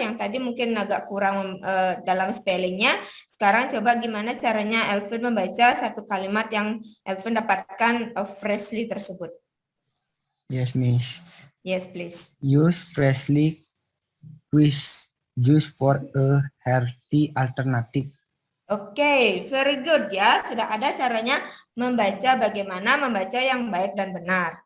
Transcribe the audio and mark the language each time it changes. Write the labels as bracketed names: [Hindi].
[Indonesian] Yang tadi mungkin agak kurang dalam spellingnya. Sekarang coba gimana caranya Alvin membaca satu kalimat yang Alvin dapatkan freshly tersebut. [English] Yes, Miss. Yes, please. Use freshly squeezed juice for a healthy alternative. Oke, very good ya. [Indonesian] Sudah ada caranya membaca bagaimana membaca yang baik dan benar.